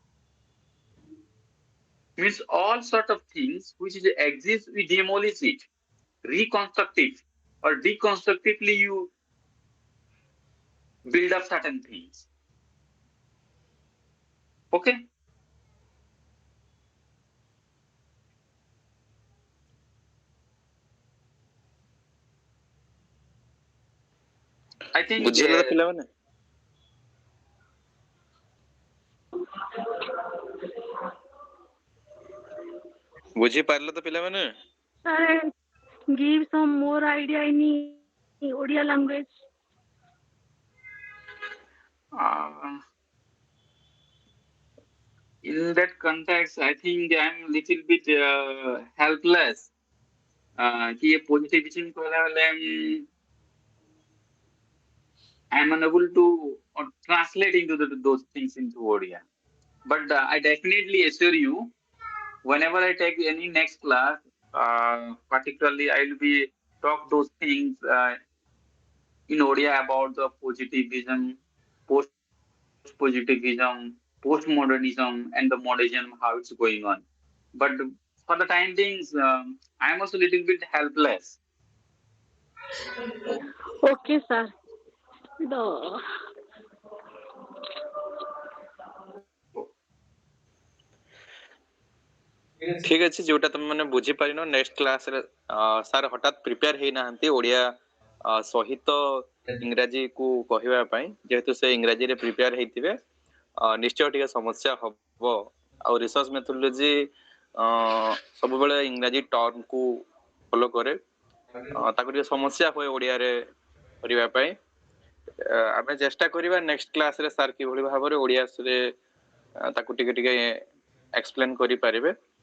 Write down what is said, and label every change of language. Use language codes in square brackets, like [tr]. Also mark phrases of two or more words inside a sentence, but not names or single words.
[en] means all sort of things which is exist we demolish it reconstruct it or deconstructively you build up certain things okay I think [or] ବୁଝିଲେ ତ ପିଲାମାନେ ବୁଝି ପାରିଲେ ତ ପିଲାମାନେ [en] Sir, give some more idea in Odia language. in that context, I think I'm little bit helpless. [hi] कि ये [en] positivism को I'm unable to translate into those things into Odia. But I definitely assure you, whenever I take any next class, particularly I will be talk those things in Odia about the positivism, post-positivism, postmodernism, and the modernism, how it's going on. But for the time being, I'm also a little bit helpless. Okay, sir. The [or] ଠିକ ଅଛି ଯୋଉଟା ତମେ ମାନେ ବୁଝିପାରିନ [en] next classରେ [or] ସାର୍ ହଠାତ୍ ପ୍ରିପେୟାର ହେଇନାହାନ୍ତି ଓଡ଼ିଆ ସହିତ ଇଂରାଜୀ କୁ କହିବା ପାଇଁ ଯେହେତୁ ସେ ଇଂରାଜୀରେ ପ୍ରିପେୟାର ହେଇଥିବେ ନିଶ୍ଚୟ ଟିକେ ସମସ୍ୟା ହବ ଆଉ [en] research methodology [or] ସବୁବେଳେ ଇଂରାଜୀ ଟର୍ମକୁ ଫଲୋ କରେ ତାକୁ ଟିକେ ସମସ୍ୟା ହୁଏ ଓଡ଼ିଆରେ କରିବା ପାଇଁ ଆମେ ଚେଷ୍ଟା କରିବା [en] next classରେ [or] ସାର୍ କିଭଳି ଭାବରେ ଓଡ଼ିଆରେ ତାକୁ ଟିକେ ଟିକେ ଏକ୍ସପ୍ଲେନ କରିପାରିବେ